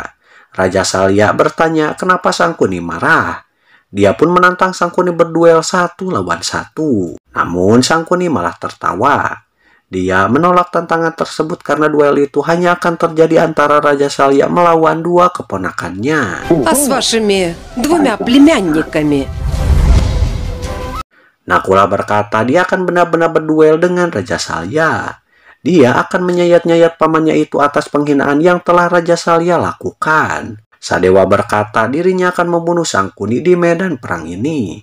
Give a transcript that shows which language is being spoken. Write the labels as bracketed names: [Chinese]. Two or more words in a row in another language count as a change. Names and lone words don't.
[Indonesian] Raja Salya bertanya kenapa Sangkuni marah. Dia pun menantang Sangkuni berduel 1 lawan 1. Namun Sangkuni malah tertawa. Dia menolak tantangan tersebut karena duel itu hanya akan terjadi antara Raja Salya melawan dua keponakannya. [Russian] А с вашими двумя племянниками? [Indonesian] Nakula berkata dia akan benar-benar berduel dengan Raja Salya. Dia akan menyayat-nyayat pamannya itu atas penghinaan yang telah Raja Salya lakukan. Sadewa berkata dirinya akan membunuh Sangkuni di medan perang ini.